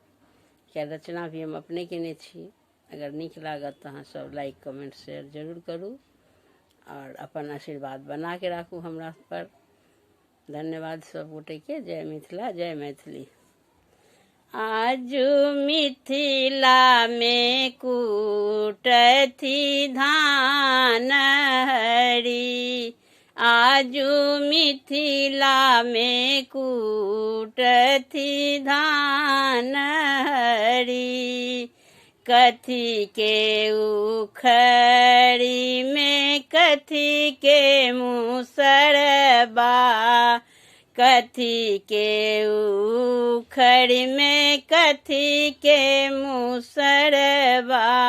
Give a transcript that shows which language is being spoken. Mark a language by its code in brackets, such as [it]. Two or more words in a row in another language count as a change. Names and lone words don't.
[mai] क्या रचना भी हम अपने केने छी। अगर नीक लागत तऽ अहाँ सब लाइक कमेंट शेयर जरूर करू और अपन आशीर्वाद बना के राखू हमरा पर। धन्यवाद सब गोटे के। जय मिथिला, जय मैथिली। आजू मिथिला में कूटथी धान हरी, आजू मिथिला में कूटथी धान हरी। कथी के उखड़ी में कथी के मुसरबा, कथी के उखड़ी में कथी के मुसरबा।